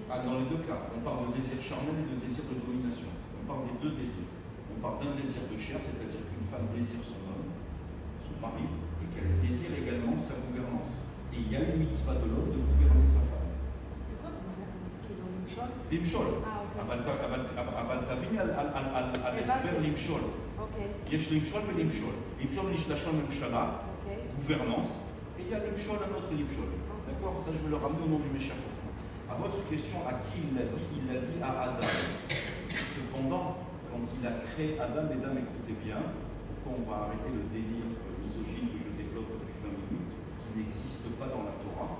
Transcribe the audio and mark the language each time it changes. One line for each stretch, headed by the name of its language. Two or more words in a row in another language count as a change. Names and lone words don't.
French: Ah, dans les deux cas, on parle de désir charnel et de désir de domination. On parle des deux désirs. On parle d'un désir de chair, c'est-à-dire qu'une femme désire son homme, son mari, et qu'elle désire également sa gouvernance. Et il y a une mitzvah de l'homme de gouverner sa femme. C'est quoi gouverner qui est dans une chose?
Hebrew: למשול.
French: Ah, ok.
Hebrew: אבל תביני על הסבר למשול.
French: Ok.
Hebrew: יש למשול ולמשול. למשול יש לשון ממשלה,
French: Ok. gouvernance, et il y a l'imshol, un autre l'imshol. D'accord? Ça, je vais le ramener au nom du Méchapot. À votre question, à qui il l'a dit à Adam. Cependant, quand il a créé Adam, mesdames, écoutez bien, pourquoi on va arrêter le délire misogyne que je développe depuis 20 minutes, qui n'existe pas dans la Torah.